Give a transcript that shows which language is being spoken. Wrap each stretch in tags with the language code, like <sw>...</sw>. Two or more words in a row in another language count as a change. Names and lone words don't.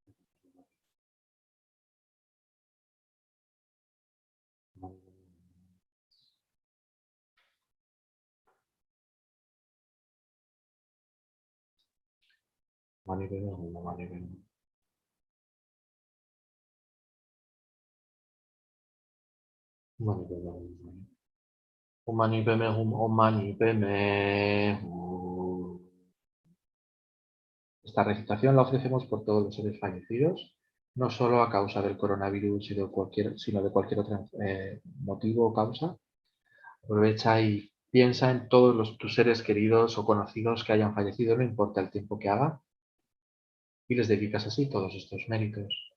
<sa>Mani Padme Hum, Mani Padme Hum. Mani Padme Hum. Om Mani Padme Hum, Om Mani Padme Hum.</sa> <es>Esta recitación la ofrecemos por todos los seres fallecidos, no solo a causa del coronavirus, sino de cualquier otro motivo o causa. Aprovecha y piensa en todos tus seres queridos o conocidos que hayan fallecido, no importa el tiempo que haga, y les dedicas así todos estos méritos.</es>